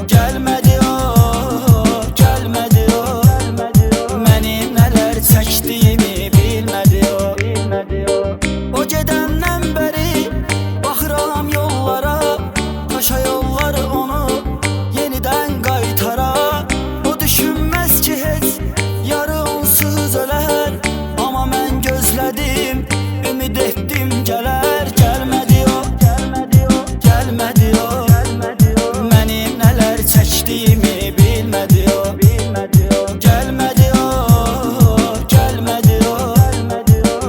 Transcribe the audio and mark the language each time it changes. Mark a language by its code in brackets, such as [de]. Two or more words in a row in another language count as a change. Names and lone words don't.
[tr] Gelmedi o, gelmedi o, gelmedi o. Benim neler çektiğimi bilmedi o, bilmedi o. [az] O gedenden beri baxıram yollara, taşa yollar onu yeniden qaytara. O düşünmez ki heç yarı onsuz ölər. Gözlədim, ümid etdim gələr. Gəlmədi o, gəlmədi o, gəlmədi o, gəlmədi o. Mənim nələr çəkdiyimi bilmədi o, bilmədi o. Gəlmədi o, gəlmədi o, gəlmədi o.